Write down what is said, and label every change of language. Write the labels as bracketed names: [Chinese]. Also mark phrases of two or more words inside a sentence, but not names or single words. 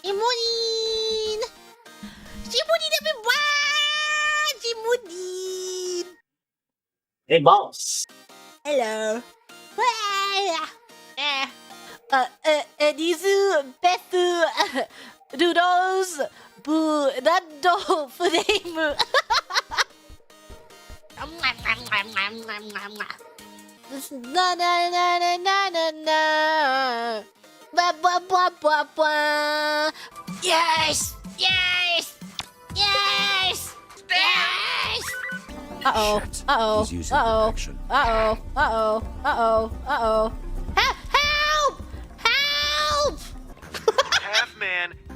[English] Gigi Murin! Gigi Murin everyone! Gigi Murin! Hey, boss. Hello. These best noodles burrito flame. Na na na na na na na. Ba ba ba ba ba. Yes! Yes! Yes! Yes! Uh-oh. Uh-oh. He's using Uh-oh. protection. Uh-oh. Uh-oh. Uh-oh. Uh-oh. Help! Help! Half man.